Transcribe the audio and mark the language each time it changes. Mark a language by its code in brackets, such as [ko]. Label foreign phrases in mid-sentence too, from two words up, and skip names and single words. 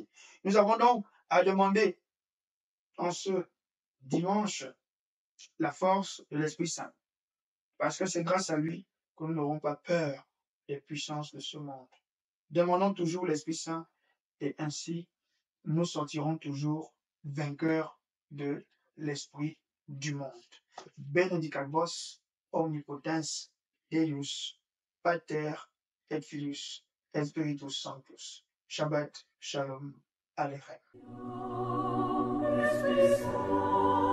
[fr] Nous avons donc à demander en ce dimanche la force de l'Esprit Saint, parce que c'est grâce à lui que nous n'aurons pas peur des puissances de ce monde. Demandons toujours l'Esprit Saint et ainsi nous sortirons toujours vainqueurs de l'esprit du monde. [la] Benedicat vos omnipotens Deus, Pater et Filius et Spiritus Sanctus. [he] שבת שלום עליכם.